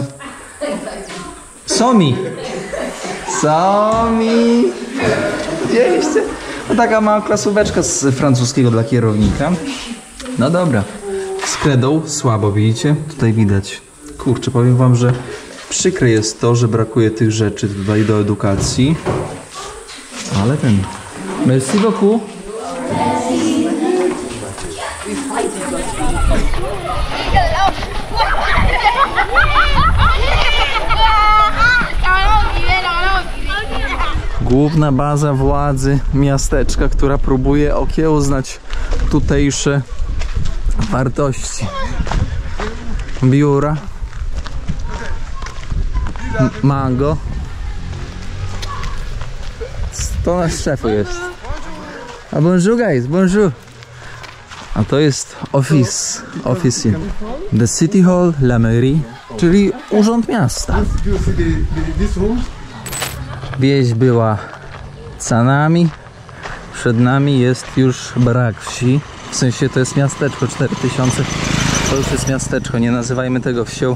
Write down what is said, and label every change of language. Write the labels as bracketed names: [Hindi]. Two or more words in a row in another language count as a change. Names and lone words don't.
[Polish] Somi. Widzieliście? No taka mała klasóweczka z francuskiego dla kierownika. No dobra. Z kredą słabo, widzicie? Tutaj widać. Kurczę, powiem wam, że przykre jest to, że brakuje tych rzeczy tutaj do edukacji. Ale ten... [French] Merci beaucoup. [Polish] Główna baza władzy miasteczka, która próbuje okiełznać tutejsze wartości. Biura. Mango. To nasz szefu jest. [French] A bonjour guys, bonjour. [Polish] A to jest [French] office. [English] The City Hall, [French] La Mairie, [Polish] czyli urząd miasta. Wieś była za nami. Przed nami jest już brak wsi. W sensie to jest miasteczko 4000. To już jest miasteczko, nie nazywajmy tego wsią.